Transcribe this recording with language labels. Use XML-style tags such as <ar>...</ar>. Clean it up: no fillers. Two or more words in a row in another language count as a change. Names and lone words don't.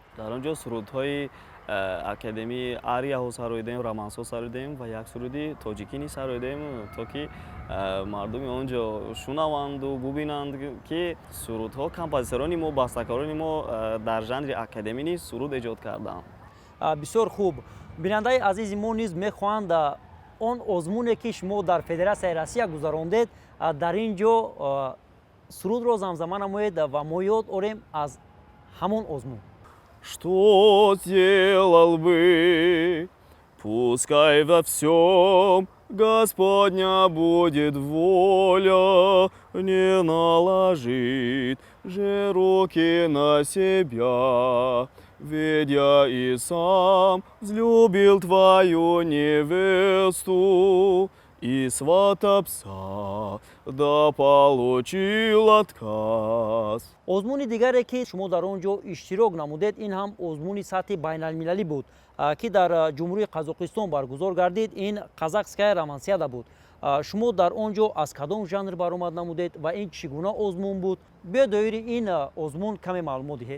<tg>Дар он ҷо сурудҳои академии арияҳо сароидем, романсҳо сароидем ва як суруди тоҷикӣ низ сароидем, то ки мардуми он ҷо шунаванду бубинанд, ки сурудҳо композиторони мо, бастакорони мо дар жанри академӣ низ суруд эҷод карданд. Бисёр хуб. Бинандаи азизи мо низ мехоҳанд он озмуне ки шумо дар Федератсияи Россия гузарондед, дар ин ҷо сурудро замзама намоед ва мо ёд орем аз ҳамон озмун.</tg> <ru>Что сделал бы, пускай во всем Господня будет воля, не наложит же руки на себя. Ведь я и сам взлюбил твою невесту, и свата пса, да получил отказ.</ru> <tg>озмуни дигаре ки шумо дар он ҷо иштирок намудед, ин ҳам озмуни сатҳи байналмилалӣ буд, ки дар ҷумҳурии Қазоқистон баргузор гардид. Ин</tg> <ru>Казахская романсиада</ru> <tg>буд. шумо дар он ҷо аз кадом жанр баромад намудед ва ин чӣ гуна озмун буд? Биёед доираи ин озмун каме маълумот диҳед.</tg>